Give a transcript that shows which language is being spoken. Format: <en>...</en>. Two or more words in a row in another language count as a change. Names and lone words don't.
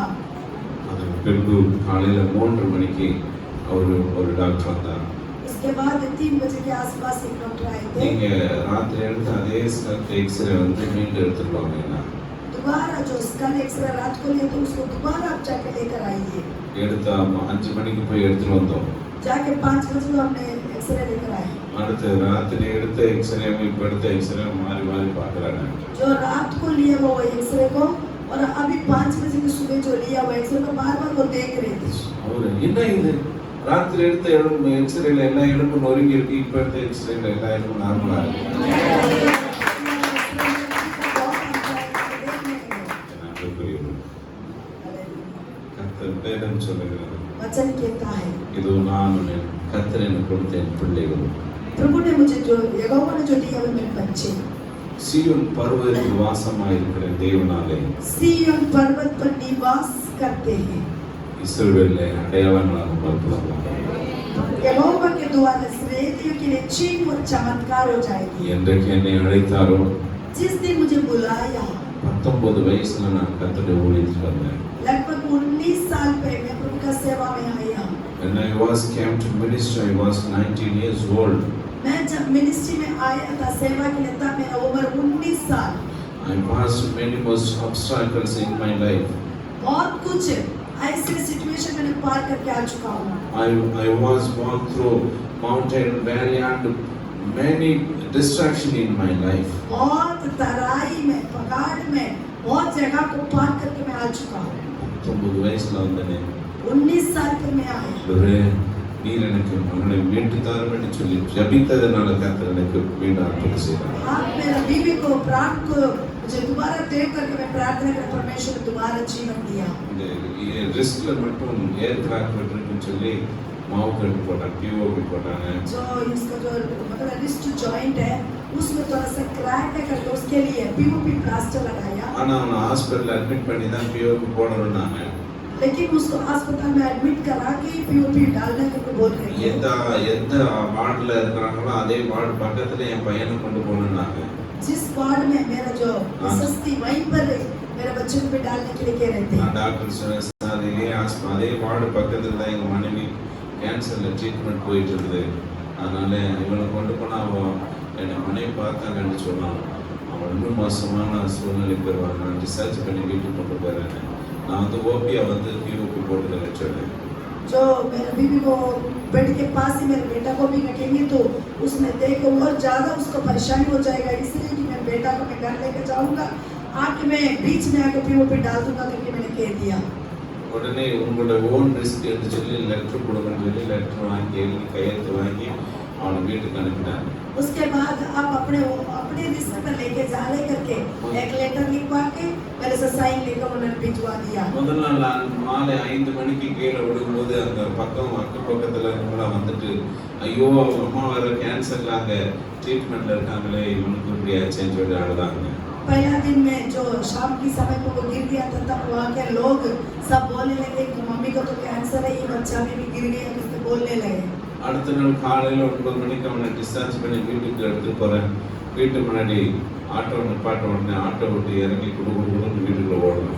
<ta>அதன் பின்பு காலையில 3 மணிக்கு ஒரு டாக்டர் வந்தார்.</ta> <hi>उसके बाद 3 बजे के आसपास एक डॉक्टर आए थे।</hi> <ta>நீங்க ராத்திரி எடுத்து அதே</ta> <en>scalp x-ray</en> <ta>வந்து மீண்டும் எடுத்துருவாங்க.</ta> <hi>दोबारा जो</hi> <en>scan x-ray</en> <hi>रात को लिए तो उसको दोबारा आप जाके लेकर आइए।</hi> <ta>எடுத்து 5 மணிக்கு போய் எடுத்துட்டு வந்தோம்.</ta> <hi>जाके 5 बजे हमने एक्सरे लेकर आए।</hi> <ta>அடுத்து ராத்திரி எடுத்த எக்ஸ்ரே இப்போ எடுத்த எக்ஸ்ரே மாறி மாறி பார்க்குறாங்க.</ta> <hi>जो रात को लिया वो एक्सरे को और अभी 5 बजे की सुबह जो लिया वो एक्सरे को बार-बार वो देख रहे थे।</hi> <ta>அவரு என்ன இது ராத்திரி எடுத்த எலும்பு எக்ஸ்ரேல எல்லா எலும்பும் நொறுங்கி இருக்கு, இப்போ எடுத்த எக்ஸ்ரேல எல்லா எலும்பும் நார்மலா இருக்கு. கர்த்தர் வேதம் சொல்லுகிறது,</ta> <hi>वचन कहता है</hi> <ta>இதோ நான் கர்த்தர் எனக்கு கொடுத்த என் பிள்ளைகள்</ta> <hi>प्रभु ने मुझे जो यहोवा ने जो दिया वो मेरे बच्चे।</hi> <ta>சீயோன் பர்வதத்தில் வாசமாயிருக்கிற தேவனாலே</ta> <hi>सिय्योन पर्वत पर निवास करते हैं।</hi> <ta>இஸ்ரவேலை அடையாளங்களாக பார்க்கலாம்.</ta> <hi>यहोवा के द्वारा इस्राएलियों के लिए चिन्ह और चमत्कार हो जाएगी।</hi> <ta>என்றைக்கு என்னை அழைத்தாரோ</ta> <hi>जिस दिन मुझे बुलाया</hi> <ta>19 வயசுல நான் கர்த்தருடைய ஊழியத்துக்கு வந்தேன்.</ta> <hi>लगभग 19 साल पहले मैं प्रभु का सेवा में आया।</hi> <en>When I came to ministry, I was 19 years old.</en> <hi>मैं जब मिनिस्ट्री में आया था सेवा के लिए तब मेरा उम्र 19 साल।</hi> <en>I passed many most obstacles in my life.</en> <hi>बहुत कुछ ऐसे सिचुएशन मैंने पार करके आ चुका हूँ।</hi> <en>I was walked through mountain, valley and many distraction in my life.</en> <hi>बहुत तराई में पहाड़ में बहुत जगह को पार करके मैं आ चुका हूँ।</hi> <ta>19 வயசுல வந்தேன்.</ta> <hi>19 साल पर मैं आया।</hi> <ta>ஒரே நீர் எனக்கு மகனை மீட்டு தாரும் என்று சொல்லி ஜபித்ததனால கர்த்தர் எனக்கு மீண்டும் அற்புதம் செய்தார்.</ta> <hi>आप मेरा बीवी को प्राण को मुझे दोबारा दे करके मैं प्रार्थना कर परमेश्वर ने दोबारा जीवन दिया।</hi> <ta>இந்த ரிஸ்க்ல மட்டும்</ta> <en>air crack</en> <ta>இருக்குன்னு சொல்லி மாவு கட்டு போட்டாங்க, பிஓபி போட்டாங்க.</ta> <hi>जो इसका जो मतलब</hi> <en>wrist joint</en> <hi>है उसमें थोड़ा सा क्रैक है करके उसके लिए</hi> <en>POP plaster</en> <hi>लगाया।</hi> <ta>ஆனா அவனை</ta> <en>hospital admit</en> <ta>பண்ணி தான் பிஓபி போடணும்னாங்க.</ta> <hi>लेकिन उसको अस्पताल में एडमिट करा के पीओपी डालने को बोल रहे थे।</hi> <ta>எந்த வார்டுல இருக்கிறாங்களோ அதே வார்டு பக்கத்துல என் பையனை கொண்டு போகணும்னாங்க.</ta> <hi>जिस वार्ड में मेरा जो सस्ती वहीं पर मेरे बच्चे को भी डालने के लिए कह रहे थे।</hi> <ta>டாக்டர் சொன்னார் அதே வார்டு பக்கத்துல தான் எங்க மனைவி கேன்சர்ல ட்ரீட்மெண்ட் போயிட்டு இருக்குது, அதனால இவனை கொண்டு போனா அவன் என்னை மனைவி பார்த்தாங்கன்னு சொன்னான். அவன் இன்னும் மோசமான சூழ்நிலைக்கு வருவாங்க, நான் ரிசர்ச் பண்ணி வீட்டுக்கு கொண்டு போறேன். நான் வந்து ஓபியா வந்து பிஓபி போட்டு வச்சேன்.</ta> <hi>जो मेरे बीवी को बेड के पास ही मेरे बेटा को भी रखेंगे तो उसमें देखो और ज्यादा उसको परेशानी हो जाएगा, इसलिए कि मैं बेटा को मैं घर लेकर जाऊंगा, आके मैं बीच में आके पीओपी डाल दूंगा करके मैंने कह दिया।</hi> <ta>உடனே உங்களோட</ta> <en>own risk</en> <ta>எடுத்து சொல்லி லெட்டர் கொடுங்கன்னு சொல்லி லெட்டர் வாங்கி கையெழுத்து வாங்கி அவனை வீட்டுக்கு அனுப்பினாங்க.</ta> <hi>उसके बाद आप अपने रिस्क पर लेके जाने करके एक लेटर लिखवा के मेरे से साइन लेकर उन्होंने भिजवा दिया।</hi> <ta>முதல் நாள் மாலை 5 மணிக்கு கீழே விடும்போது அந்த பக்கம் பக்கத்துல இருக்கவங்களாம் வந்துட்டு ஐயோ அம்மா வேற கேன்சர்ல அங்க ட்ரீட்மெண்ட்ல இருக்காங்களே இவனுக்கு இப்படி ஆச்சுன்னு சொல்லி அழுதாங்க.</ta> <hi>पहला दिन में जो शाम की समय को वो गिर गया था तब वहाँ के लोग सब बोलने लगे कि मम्मी को तो कैंसर है, ये बच्चा भी गिर गया, किससे बोलने लगे।</hi> <ta>அடுத்த நாள் காலையில 9 மணிக்கு அவனை டிஸ்சார்ஜ் பண்ணி வீட்டுக்கு எடுத்து போறேன். வீட்டு முன்னாடி ஆட்டோ நிப்பாட்ட உடனே ஆட்டோ விட்டு இறங்கி குடுகுடுன்னு வீட்டுக்குள்ள ஓடணும்.</ta>